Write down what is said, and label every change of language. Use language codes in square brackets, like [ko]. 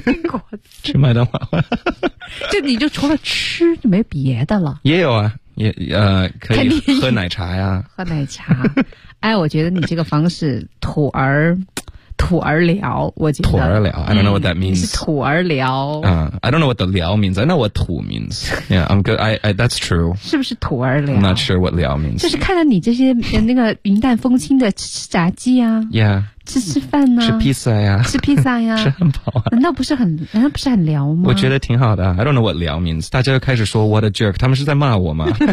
[zh] 果子吃麦当劳就你就除了吃就没别的了也有啊也可以喝奶茶呀喝奶茶哎我觉得你这个方式土而聊我觉得土而聊 [en] I don't know what that means [zh] 是土而聊、 [en] I don't know what the 聊 means I know what 土 means Yeah I'm good I that's true [zh] 是不是土而聊 [en] I'm not sure what 聊 means [zh] 就是看到你这些那个云淡风轻的吃炸鸡啊 Yeah 吃饭呢、啊？吃披萨呀！吃披萨呀！吃汉堡啊！难道不是很聊吗？我觉得挺好的。 [en] I don't know what 聊 means。 [zh] 大家又开始说 [en] What a jerk！ [zh] 他们是在骂我吗？